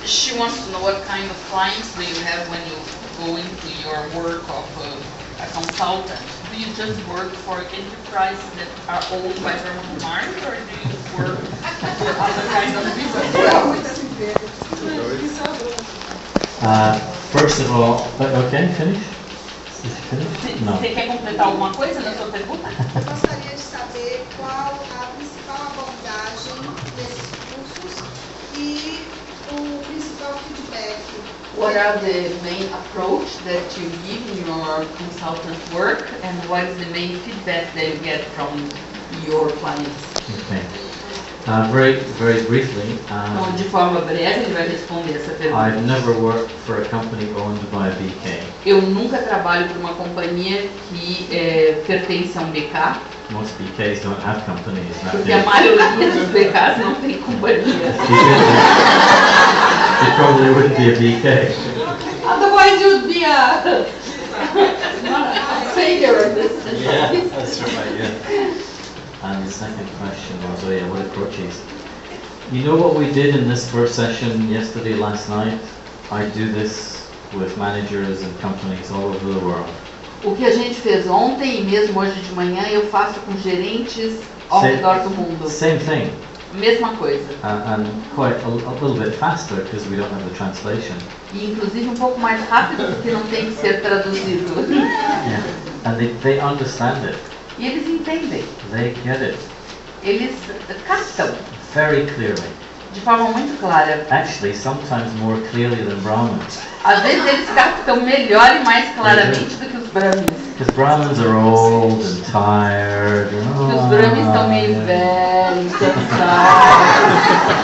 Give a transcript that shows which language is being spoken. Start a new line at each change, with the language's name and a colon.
English: She wants to know what kind of clients do you have when you go into your work of a consultant. Do you just work for enterprises that are owned by Brahma Kumaris, or do you work for other kind of people? First of all, okay, finish?
Portuguese: Não. Você quer completar alguma coisa na sua pergunta? Eu gostaria de saber qual a principal abordagem desses cursos e o principal feedback.
English: What are the main approach that you give in your consultant work, and what is the main feedback that you get from your clients? Okay. Very briefly,
Portuguese: Então, de forma breve, ele vai responder essa pergunta.
English: I've never worked for a company owned by a BK.
Portuguese: Eu nunca trabalho para uma companhia que pertence a um BK.
English: Most BKs don't have companies.
Portuguese: Porque a maioria dos BKs não tem companhia.
English: It probably wouldn't be a BK. Otherwise you would be a failure in this. Yeah, that's right, yeah. And the second question was, what approaches? You know what we did in this first session yesterday, last night? I do this with managers and companies all over the world.
Portuguese: O que a gente fez ontem e mesmo hoje de manhã eu faço com gerentes ao redor do mundo.
English: Same thing.
Portuguese: Mesma coisa.
English: And quite a little bit faster because we don't have the translation.
Portuguese: E inclusive um pouco mais rápido porque não tem que ser traduzido.
English: Yeah. And they understand it.
Portuguese: E eles entendem.
English: They get it.
Portuguese: Eles captam.
English: Very clearly.
Portuguese: De forma muito clara.
English: Actually, sometimes more clearly than Brahmins.
Portuguese: Às vezes eles captam melhor e mais claramente do que os Brahmins.
English: Because Brahmins are old and tired.
Portuguese: Porque os Brahmins estão meio velhos, cansados.